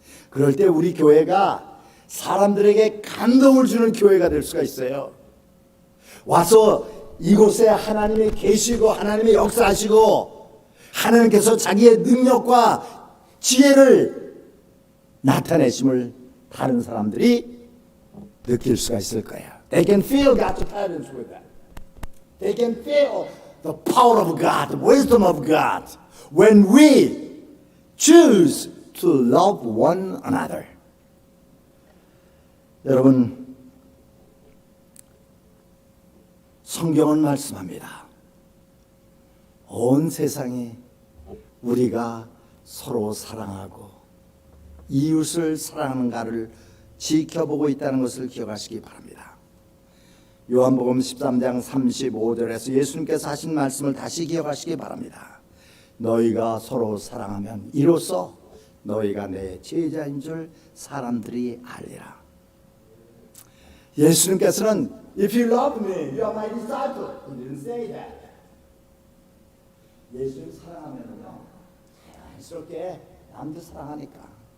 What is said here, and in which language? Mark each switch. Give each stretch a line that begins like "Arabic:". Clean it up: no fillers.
Korean: 그럴 때 우리 교회가 사람들에게 감동을 주는 교회가 될 수가 있어요. 와서 이곳에 하나님이 계시고 하나님이 역사하시고 하나님께서 자기의 능력과 지혜를 나타내심을 다른 사람들이 느낄 수가 있을 거예요.
English: They can feel God's presence with that. They can feel the power of God, the wisdom of God when we choose to love one another.
Korean: 여러분, 성경은 말씀합니다. 온 세상이 우리가 서로 사랑하고 이웃을 사랑하는가를 지켜보고 있다는 것을 기억하시기 바랍니다. 요한복음 13장 35절에서 예수님께서 하신 말씀을 다시 기억하시기 바랍니다. 너희가 서로 사랑하면 이로써 너희가 내 제자인 줄 사람들이 알리라. 예수님께서는
English: If you love me, you are my disciple. He didn't say that.
Korean: 예수님 사랑하면요, 자연스럽게 남들 사랑하니까.